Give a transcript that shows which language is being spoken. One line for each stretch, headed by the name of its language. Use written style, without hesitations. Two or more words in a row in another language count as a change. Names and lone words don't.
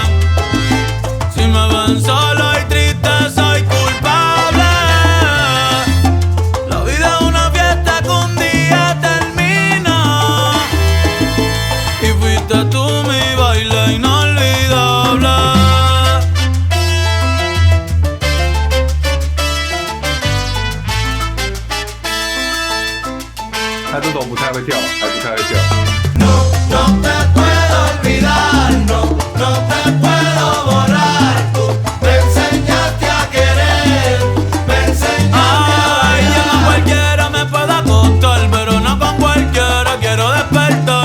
Spanish: Si me ven solo y triste soy culpable. La vida es una fiesta que un día termina y fuiste tú mi baile inolvidable.
Chinese: 他这种不太会跳，还不太会跳。
Spanish: No te puedo olvidar, no te puedo borrar. Tú me enseñaste a querer, me enseñaste a bailar. Ya con cualquiera me puedo acostar, pero no con cualquiera quiero despertar.